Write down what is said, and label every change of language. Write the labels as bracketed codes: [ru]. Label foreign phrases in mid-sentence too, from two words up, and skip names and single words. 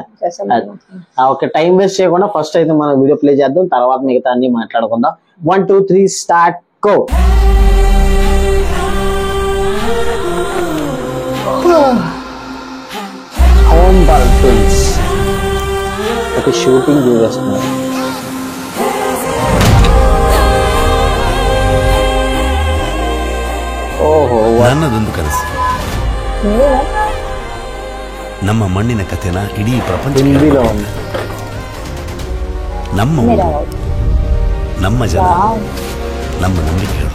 [te] ఓకే, [en] time waste [te] చేయకుండా ఫస్ట్ అయితే మనం [en] video play [te] చేద్దాం, తర్వాత మిగతా అన్ని మాట్లాడుకుందాం. 1 2 3 [en] start go. [te] హోంబాల్ ఫిల్మ్స్ ఒక షూటింగ్ చూసేస్తున్నారు. [kn] ಓಹೋ, ನನ್ನದೊಂದು ಕನಸು. ನಮ್ಮ ಮಣ್ಣಿನ ಕಥೆನ ಇಡೀ ಪ್ರಪಂಚ ನಮ್ಮ ನಮ್ಮ ಜನ, ನಮ್ಮ ನಂಬಿಕೆಗಳು.